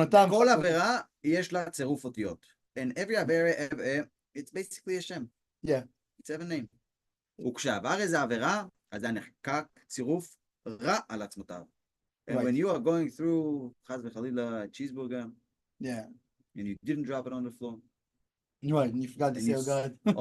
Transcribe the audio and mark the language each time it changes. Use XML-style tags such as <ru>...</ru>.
<he>כל עבירה יש לה צירוף אותיות.</he> <en>And every עבירה, it's basically a שם. Yeah. It's a name.</en> <he>וכשעבר איזה עבירה, אז זה נחקק צירוף רע על עצמותיו.</he> <en>And when you are going through</en> <he>חס וחלילה</he> <en>cheeseburger, and you didn't drop it on the floor, right, and you forgot to say, oh God.</en>